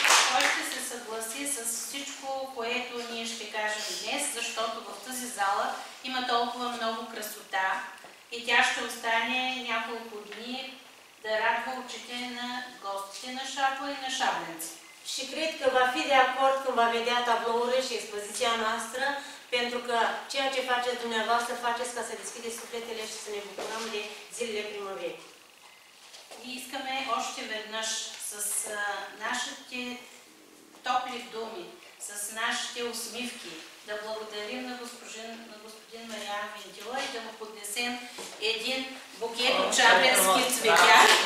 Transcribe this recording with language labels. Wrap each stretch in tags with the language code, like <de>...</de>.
<bg>Той ще се съгласи с всичко, което ние ще кажем днес, защото в тази зала има толкова много красота и тя ще остане няколко дни да радва очите на гостите на Шабла и на шабленци.</bg> <ro>Și cred că va fi de acord când va vedea tablourile și expoziția noastră, pentru că ceea ce faceți dumneavoastră faceți ca să deschideți sufletele și să ne bucurăm de zilele primăverii.</ro> <bg>И искаме още веднъж с нашите топли думи, с нашите усмивки да благодарим на господин Мариан Винтила и да му поднесем един букет от шабленски цветя.</bg>